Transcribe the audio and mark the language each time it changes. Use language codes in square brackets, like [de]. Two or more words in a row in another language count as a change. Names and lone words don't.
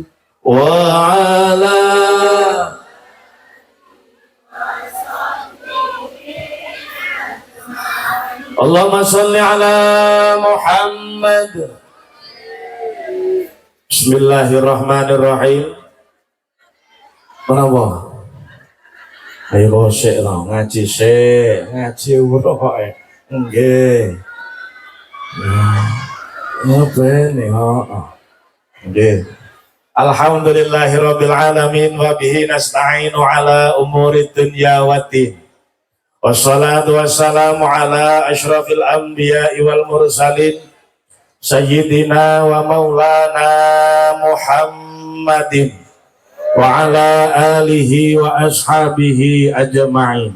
[ar] وعلى اللهم صل على محمد. بسم الله الرحمن الرحيم. [id] Kenapa? [jv] Ayo sik lah ngaji sik, ngaji uroke. Nggih. Ya bene, heeh. Nggih. [ar] الحمد لله رب العالمين وبه نستعين على أمور الدنيا والدين. والصلاة والسلام على أشرف الأنبياء والمرسلين سيدنا ومولانا محمد وعلى آله وأصحابه أجمعين.